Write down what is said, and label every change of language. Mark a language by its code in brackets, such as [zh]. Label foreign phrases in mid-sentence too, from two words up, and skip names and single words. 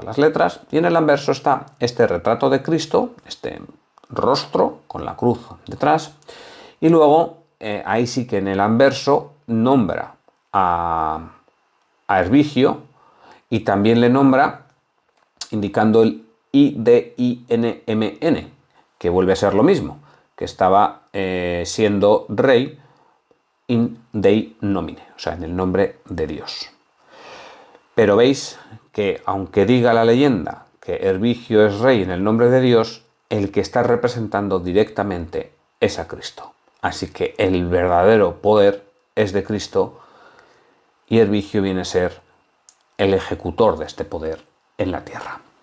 [es] las letras, y en el anverso está este retrato de Cristo, este rostro con la cruz detrás, y luego ahí sí que en el anverso nombra a Hervigio y también le nombra indicando el IDINMN, que vuelve a ser lo mismo, que estaba siendo rey [la] in Dei nomine, [es] o sea, en el nombre de Dios. Pero veis que aunque diga la leyenda que Hervigio es rey en el nombre de Dios, el que está representando directamente es a Cristo. Así que el verdadero poder es de Cristo y Hervigio viene a ser el ejecutor de este poder en la tierra.